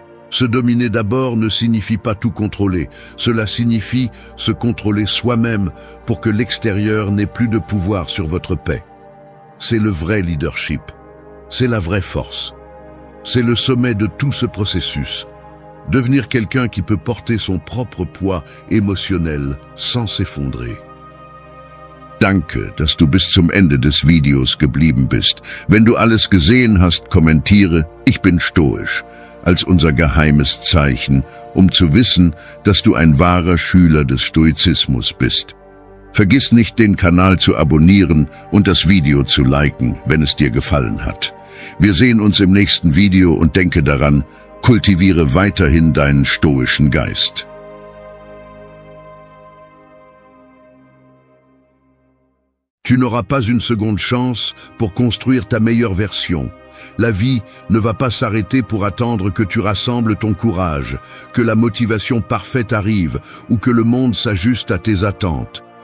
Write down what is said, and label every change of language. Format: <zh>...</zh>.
<fr>Se dominer d'abord ne signifie pas tout contrôler, cela signifie se contrôler soi-même pour que l'extérieur n'ait plus de pouvoir sur votre paix. C'est le vrai leadership, c'est la vraie force. C'est le sommet de tout ce processus. Devenir quelqu'un qui peut porter son propre poids émotionnel sans s'effondrer.</fr> <de>Danke, dass du bis zum Ende des Videos geblieben bist. Wenn du alles gesehen hast, kommentiere, ich bin stoisch, als unser geheimes Zeichen, um zu wissen, dass du ein wahrer Schüler des Stoizismus bist. Vergiss nicht, den Kanal zu abonnieren und das Video zu liken, wenn es dir gefallen hat. Wir sehen uns im nächsten Video und denke daran, kultiviere weiterhin deinen stoischen Geist.</de> <fr>Tu n'auras pas une seconde chance pour construire ta meilleure version. La vie ne va pas s'arrêter pour attendre que tu rassembles ton courage, que la motivation parfaite arrive ou que le monde s'ajuste à tes attentes.</fr>